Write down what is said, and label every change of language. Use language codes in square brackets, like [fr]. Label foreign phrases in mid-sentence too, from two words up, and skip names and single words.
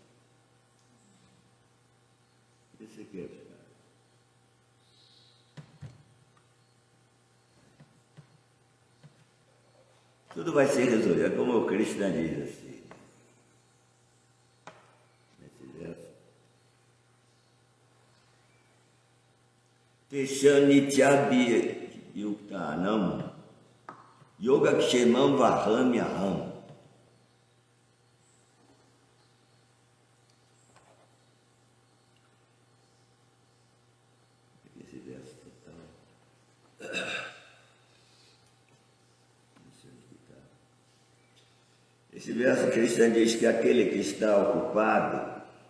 [pt] Esse aqui é o Shraddha. Tudo vai ser resolvido, como o Krishna diz assim. Nesse verso. [sa] Teshanityabi yuktanam yogakshemam vahamyaham. [pt] Esse verso total. Esse verso Krishna diz que aquele que está ocupado,